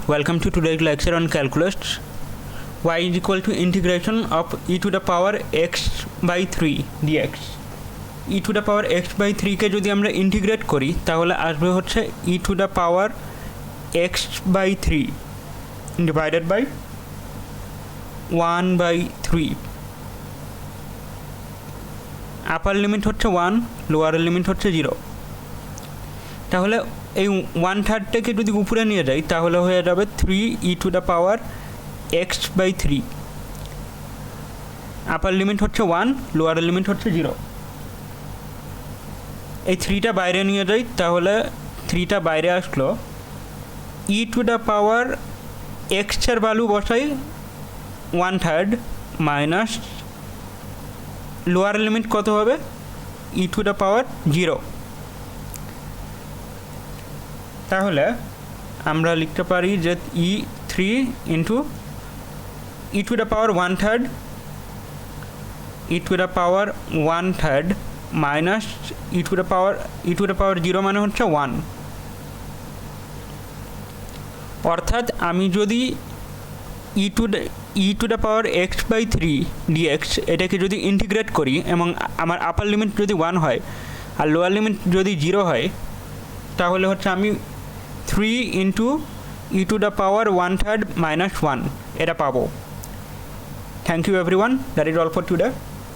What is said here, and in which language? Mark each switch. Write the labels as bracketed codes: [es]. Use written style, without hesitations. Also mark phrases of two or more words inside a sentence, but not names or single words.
[en] Welcome to today's lecture on calculus. Y is equal to integration of e to the power x by 3 dx. e to the power x by 3 [bn] কে যদি আমরা ইন্টিগ্রেট করি তাহলে আসবে হচ্ছে [en] e to the power x by 3 divided by 1 by 3. upper limit [bn] হচ্ছে 1, [en] lower limit [bn] হচ্ছে 0. তাহলে এই 1/3টাকে যদি উপরে নিয়ে যাই তাহলে হয়ে যাবে 3 [en] e to the power x by 3. upper limit [bn] হচ্ছে 1, [en] lower limit [bn] হচ্ছে 0. এই 3টা বাইরে নিয়ে যাই তাহলে 3টা বাইরে আসলো, [en] e to the power x [bn] এর ভ্যালু বসাই 1/3 [en] minus lower limit [bn] কত হবে [en] e to the power 0. [bn] তাহলে আমরা লিখতে পারি যে [en] e3 into e to the power 1/3 e to the power 1/3 minus e to the power 0 [bn] মানে হচ্ছে 1. অর্থাৎ আমি যদি [en] e to the power x by 3 dx [bn] এটাকে যদি ইন্টিগ্রেট করি এবং আমার [en] upper limit [bn] যদি 1 হয় আর [en] lower limit [bn] যদি 0 হয় তাহলে হচ্ছে আমি 3 [en] into e to the power 1/3 minus 1 [bn] এটা পাবো. [en] Thank you everyone. That is all for today.